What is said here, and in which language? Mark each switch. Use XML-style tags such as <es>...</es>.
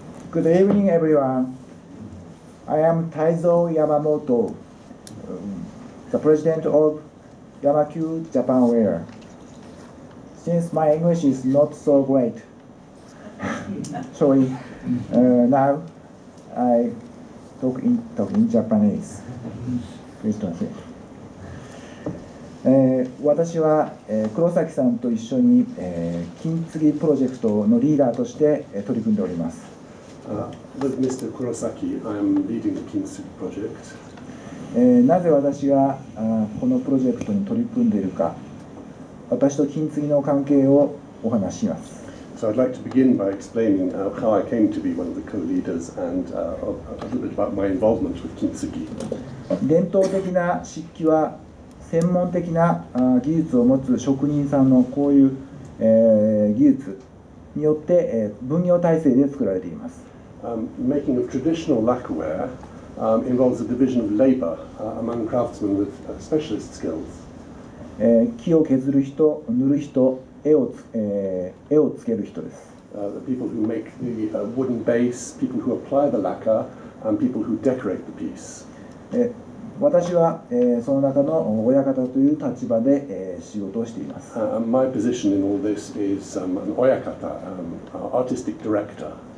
<en>Good evening, everyone. I am Taizo Yamamoto, the president of Anglo-Japanese. Since my English is not so great, sorry, now I talk in Japanese. Please translate.</en> <ja>私は、黒崎さんと一緒に、金継ぎプロジェクトのリーダーとして、取り組んでおります。</ja> <en>With Mr. Kurosaki, I am leading the Kintsugi project.</en> <ja>なぜ私がこのプロジェクトに取り組んでいるか、私と金継ぎの関係をお話しします。</ja> <en>So I'd like to begin by explaining how I came to be one of the co-leaders and a little bit about my involvement with Kintsugi.</en> <ja>伝統的な漆器は専門的な技術を持つ職人さんのこういう、技術によって、分業体制で作られています。</ja> <en>Making of traditional lacquerware involves a division of labor among craftsmen with specialist skills.</en> <ja>木を削る人、塗る人、絵をつける人です。</ja> <en>The people who make the wooden base, people who apply the lacquer, and people who decorate the piece.</en> <ja>私は、その中の親方という立場で、仕事をしています。</ja> <en>My position in all this is an oyakata, artistic director.</en>